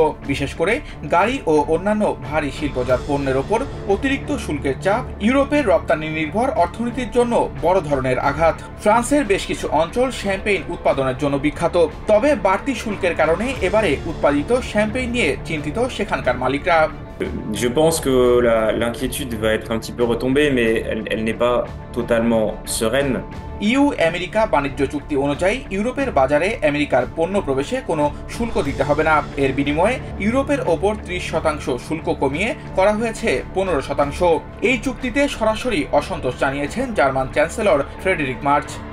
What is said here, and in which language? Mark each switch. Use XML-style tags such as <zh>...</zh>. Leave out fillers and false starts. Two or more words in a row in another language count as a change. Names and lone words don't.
<bn>বিশেষ করে গাড়ি ও অন্যান্য ভারী শিল্পজাত পণ্যের ওপর অতিরিক্ত শুল্কের চাপ ইউরোপের রপ্তানি নির্ভর অর্থনীতির জন্য বড় ধরনের আঘাত। ফ্রান্সের বেশ কিছু অঞ্চল শ্যাম্পেইন উৎপাদনের জন্য বিখ্যাত। তবে বাড়তি শুল্কের কারণে এবারে উৎপাদিত শ্যাম্পেইন নিয়ে চিন্তিত সেখানকার মালিকরা।</bn> <fr>Je pense que l'inquiétude va être un petit peu retombée, mais elle n'est pas totalement sereine.</fr> <bn>ইউ আমেরিকা বাণিজ্য চুক্তি অনুযায়ী ইউরোপের বাজারে আমেরিকার পণ্য প্রবেশে কোনো শুল্ক দিতে হবে না। এর বিনিময়ে ইউরোপের ওপর 30% শুল্ক কমিয়ে করা হয়েছে 15%। এই চুক্তিতে সরাসরি অসন্তোষ জানিয়েছেন জার্মান চ্যান্সেলর ফ্রেডরিক মার্চ।</bn>